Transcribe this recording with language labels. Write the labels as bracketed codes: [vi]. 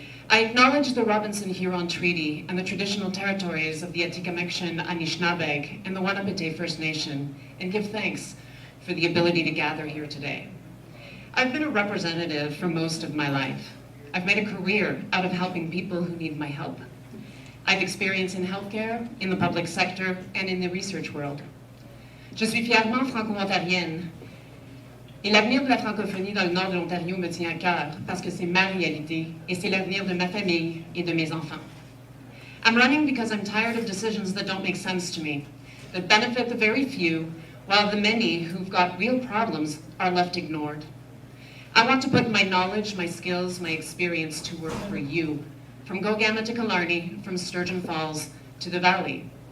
[en] I acknowledge the Robinson-Huron Treaty and the traditional territories of the Atikamekw Anishinaabeg and the Wanapete First Nation, and give thanks for the ability to gather here today. I've been a representative for most of my life. I've made a career out of helping people who need my help. I've experience in healthcare, in the public sector, and in the research world. [fr] Je suis fièrement franco-ontarienne, et l'avenir de la francophonie dans le nord de l'Ontario me tient à cœur parce que c'est ma réalité et c'est l'avenir de ma famille et de mes enfants. [en] I'm running because I'm tired of decisions that don't make sense to me, that benefit the very few, while the many who've got real problems are left ignored. I want to put my knowledge, my skills, my experience to work for you, from Gogama to Killarney, from Sturgeon Falls to the Valley.